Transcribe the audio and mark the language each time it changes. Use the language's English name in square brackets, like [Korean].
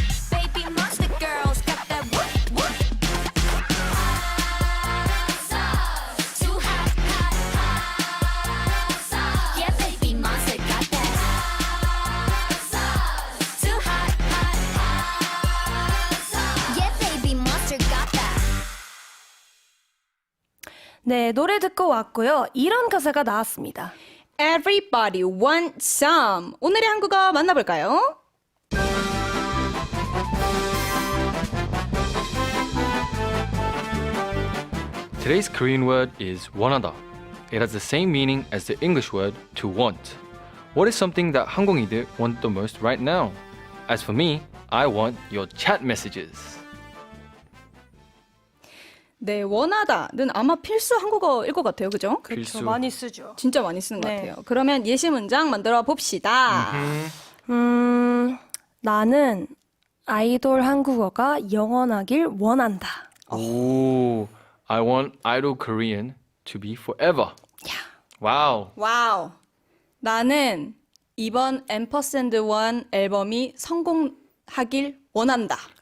[English] Baby monster girls got that whoop, whoop. Hot sauce, too hot, hot sauce. Yeah, baby monster got that hot sauce, too hot, hot sauce. Yeah, baby monster got that. [Korean] 네, 노래 듣고 왔고요. 이런 가사가 나왔습니다. [English] Everybody want some. [Korean] 오늘의 한국어 만나볼까요? [English] Today's Korean word is 원하다. It has the same meaning as the English word to want. What is something that 한국인들 want the most right now? As for me, I want your chat messages. [Korean] 네, 원하다는 아마 필수 한국어일 것 같아요. 그죠? 필수. 많이 쓰죠. 진짜 많이 쓰는 것 네. 같아요. 그러면 예시 문장 만들어 봅시다. 나는 아이돌 한국어가 영원하길 원한다. [English] Ooh, I want idol Korean to be forever. Wow. [Korean] 와우. 나는 이번 앰퍼샌드1 앨범이 성공하길 원한다.